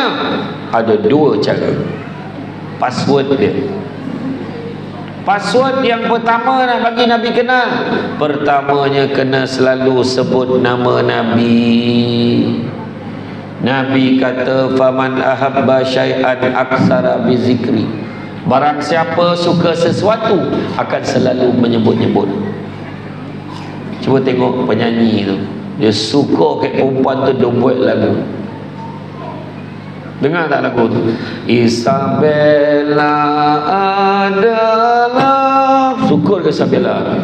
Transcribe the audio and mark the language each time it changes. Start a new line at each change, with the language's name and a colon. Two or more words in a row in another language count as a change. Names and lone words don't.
Malay: Ada dua cara. Password dia. Password yang pertama nak bagi Nabi kenal, pertamanya kena selalu sebut nama Nabi. Nabi kata,
Arabic: فمن أحب شيئا أكثر بذكري.
Malay: Barang siapa suka sesuatu akan selalu menyebut-nyebut. Cuba tengok penyanyi tu, dia suka kat perempuan tu, dia buat lagu. Dengar tak lagu tu? Isabella adalah, suka ke Isabella?